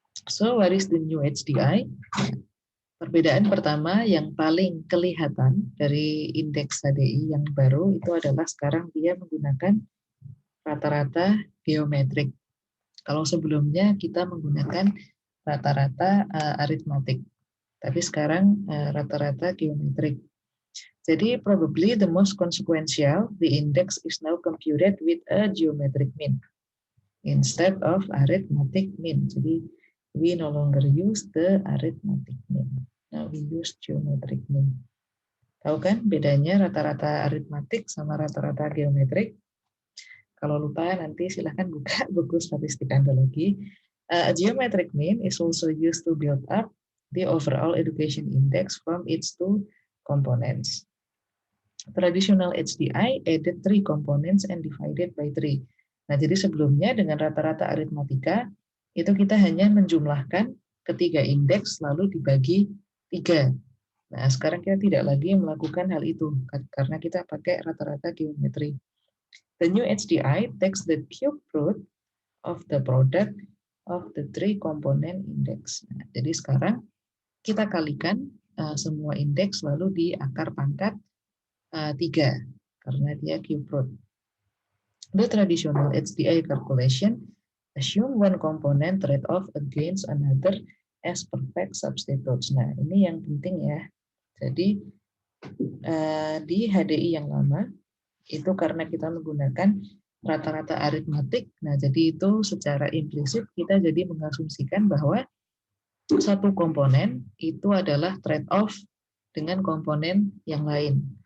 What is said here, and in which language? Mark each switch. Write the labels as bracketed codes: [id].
[en] So, what is the New HDI? [id] Perbedaan pertama yang paling kelihatan dari indeks HDI yang baru itu adalah sekarang dia menggunakan rata-rata geometrik. Kalau sebelumnya kita menggunakan rata-rata aritmatik, tapi sekarang rata-rata geometrik. Jadi [en] probably the most consequential, the index is now computed with a geometric mean instead of arithmetic mean. [id] Jadi [en] we no longer use the arithmetic mean. Now we use geometric mean. [id] Tahu kan bedanya rata-rata aritmatik sama rata-rata geometrik? Kalau lupa nanti silahkan buka buku statistik Anda lagi. [en] A geometric mean is also used to build up the overall education index from its two components. Traditional HDI added 3 components and divided by 3. [id] Nah, jadi sebelumnya dengan rata-rata aritmatika itu kita hanya menjumlahkan ketiga indeks lalu dibagi 3. Nah, sekarang kita tidak lagi melakukan hal itu karena kita pakai rata-rata geometri. [en] The new HDI takes the cube root of the product of the 3 component index. [id] Nah, jadi sekarang kita kalikan semua indeks lalu di akar pangkat 3 karena dia cube root. [en] The traditional HDI calculation assume one component trade-off against another as perfect substitutes. [id] Nah, ini yang penting ya. Jadi di HDI yang lama itu karena kita menggunakan rata-rata aritmatik, nah jadi itu secara implisit kita jadi mengasumsikan bahwa satu komponen itu adalah trade-off dengan komponen yang lain.